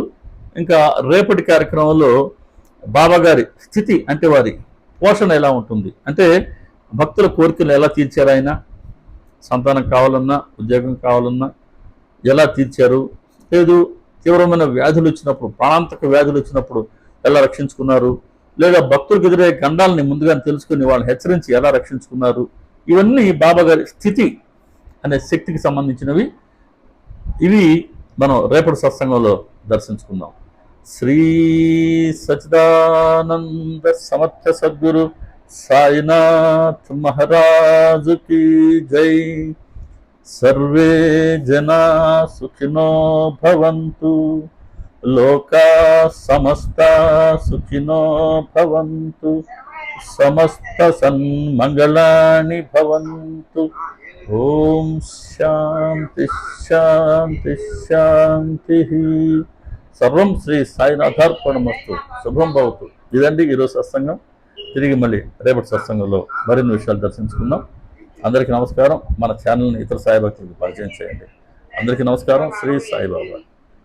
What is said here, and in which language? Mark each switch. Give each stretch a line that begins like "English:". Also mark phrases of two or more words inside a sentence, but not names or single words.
Telugu: ఇంకా రేపటి కార్యక్రమంలో బాబా గారి స్థితి, అంటే వారి పోషణ ఎలా ఉంటుంది, అంటే భక్తుల కోరికలు ఎలా తీర్చారు, ఆయన సంతానం కావాలన్నా, ఉద్యోగం కావాలన్నా ఎలా తీర్చారు, లేదు తీవ్రమైన వ్యాధులు వచ్చినప్పుడు, ప్రాణాంతక వ్యాధులు వచ్చినప్పుడు ఎలా రక్షించుకున్నారు, లేదా భక్తులకు ఎదురయ్యే గండాలని ముందుగా తెలుసుకుని వాళ్ళని హెచ్చరించి ఎలా రక్షించుకున్నారు, ఇవన్నీ బాబా గారి స్థితి అనే శక్తికి సంబంధించినవి. ఇవి మనం రేపటి సత్సంగంలో దర్శించుకుందాం. శ్రీ సచిదానంద సమర్థ సద్గురు సాయినాథ్ మహారాజు
Hindi: की जय।
Sanskrit: सर्वे जना सुखिनो भवन्तु, लोका समस्ता सुखिनो भवन्तु, समस्त सन्मंगलानि भवन्तु। ओम शांति शांति शांति। సర్వం శ్రీ సాయినాథార్పణమస్తు. శుభం భవతు.
Telugu: ఇదండి ఈరోజు సత్సంగం. తిరిగి మళ్ళీ రేపటి సత్సంగంలో మరిన్ని విషయాలు దర్శించుకుందాం. అందరికీ నమస్కారం. మన ఛానల్ని ఇతర సాయి భక్తులకు పరిచయం చేయండి. అందరికీ నమస్కారం. శ్రీ సాయిబాబా.